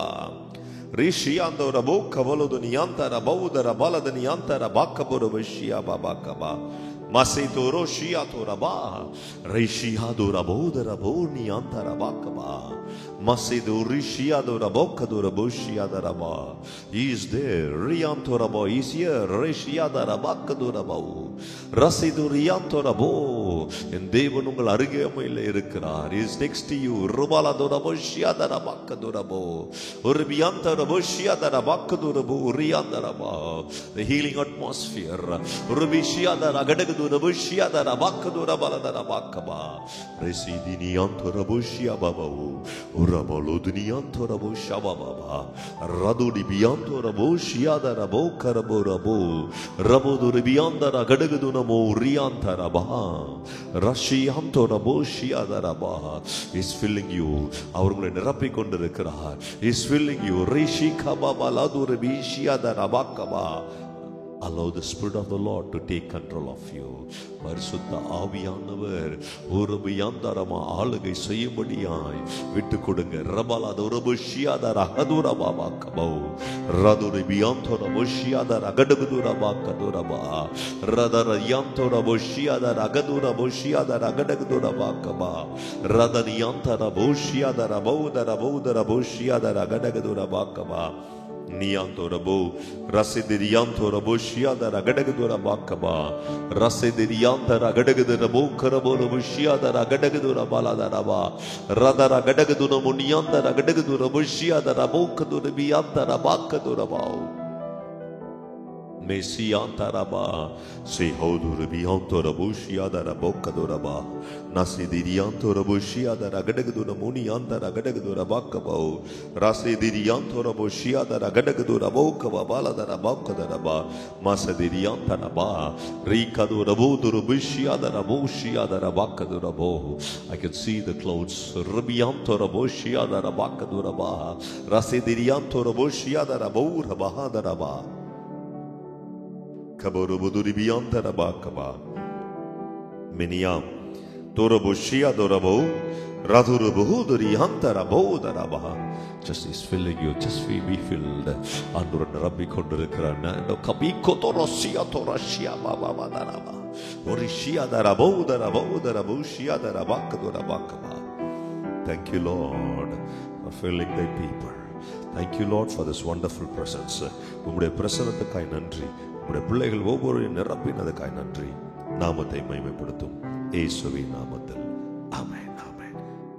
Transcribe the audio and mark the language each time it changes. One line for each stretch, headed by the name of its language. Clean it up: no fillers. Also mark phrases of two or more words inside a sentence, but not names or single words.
English: Rishiyandura bokavaluduni yantara bawdara baladani yantara bakabura boshiya babakaba. Masidoro shiatoraba, Rishihadura bodara boni antarabakaba, Masidori shiadora bokadura bushiadaraba. He is there, Riantorabo is here, Rishiadarabakadurabo, Rasiduriantorabo, and Devanungal Arigamil Irikra, he is next to you, Rubaladorabo shiadarabakadurabo, Urbiantarabo shiadarabakadurabo, Riandaraba, the healing atmosphere, Rubishiadaragadaga. Rabushiyadara bakadura baladara bakaba. Residini antora bushia babavu. Uraboludini antora busha bababa. Radudi biantora bushiyadara bokaraburabu. Rabuduri biandara gadagaduna mo riantara baha. Rashi antora bushiyadara baha. Is filling you.
Tamil: Avurங்களை நிரப்பிக் கொண்டிருக்கிறார்.
English: Is filling you. Rishi kababa laduri bishiyadara bakaba. Allow the Spirit of the Lord to take control of you.
Tamil: பரிசுத்த ஆவியானவர் ஒருபியாந்தரமா ஆளுகை செய்யும்படியாய் விட்டு கொடுங்க. ரபலாத ஒருபுஷியாதர அகதுரபா கபோ ரதுரி பியாந்தோர புஷியாதர அகடகுதுரபா கதுரபா ரதர யாந்தோர புஷியாதர அகதுர புஷியாதர அகடகுதுரபா கபா ரதனியாந்தர புஷியாதர பௌதர பௌதர புஷியாதர அகடகுதுரபா கபா Niantorabo, Rasidiriantorabo, Shiadara Gadagadura Bakaba, Rasidiriantara Gadagadurabo, Karabolo, Shiadara Gadagadura Baladaraba, Radara Gadagaduna Muniantara Gadagadura Bushiadara Bokadura Biantara Bakadurabao. Messiantaraba, Sehodur Biantora Bushiadara Bokaduraba, Nasidiriantora Bushiadara Gadagadura Muniantara Gadagadura Bakabo, Rasidiriantora Bushiadara Gadagadura Bokaba Baladara Bakadaraba, Masadiriantaraba, Rikadura Budur Bushiadara Bushiadara Bakadurabo.
English: I can see the clouds, Rubiantora Bushiadara Bakaduraba, Rasidiriantora Bushiadara Borabahadaraba. Kaborubuduri biyantarabakaba. Miniam Torobushia Dorabo Radurubuhuduri Hantarabo. Just is filling you, just be filled. Under Rabbi Kondrakrana, no Kabiko Torosia Torashia Baba Daraba. Orishia Darabo Darabo Darabushia Darabakadurabakaba. Thank you, Lord, for filling thy people. Thank you, Lord, for this wonderful presence.
Tamil: உம்முடைய பிரசன்னத்துக்காய் நன்றி. உம்முடைய பிள்ளைகள் ஒவ்வொருவரையும் நிரப்பினதுக்காய் நன்றி. நாமத்தை மகிமைப்படுத்தும் இயேசுவின் நாமத்தில் ஆமென் ஆமென்.